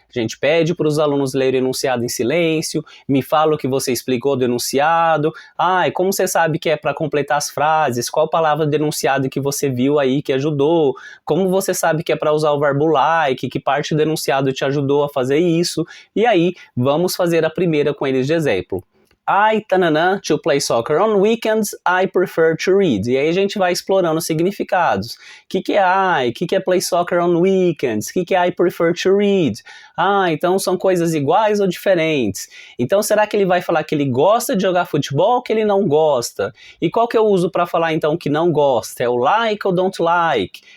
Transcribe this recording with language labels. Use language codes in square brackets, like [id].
[pt] A gente pede para os alunos lerem o enunciado em silêncio, me fala o que você explicou do enunciado, e como você sabe que é para completar as frases, qual palavra do enunciado que você viu aí que ajudou, como você sabe que é para usar o verbo like, que parte do enunciado te ajudou a fazer isso, e aí vamos fazer a primeira com eles de exemplo. [en] To play soccer on weekends, I prefer to read. [pt] E aí a gente vai explorando os significados. O que é I? O que é [en] play soccer on weekends? [pt] O que é [en] I prefer to read? [pt] Então são coisas iguais ou diferentes? Então será que ele vai falar que ele gosta de jogar futebol ou que ele não gosta? E qual que eu uso para falar então que não gosta? É o like ou don't like?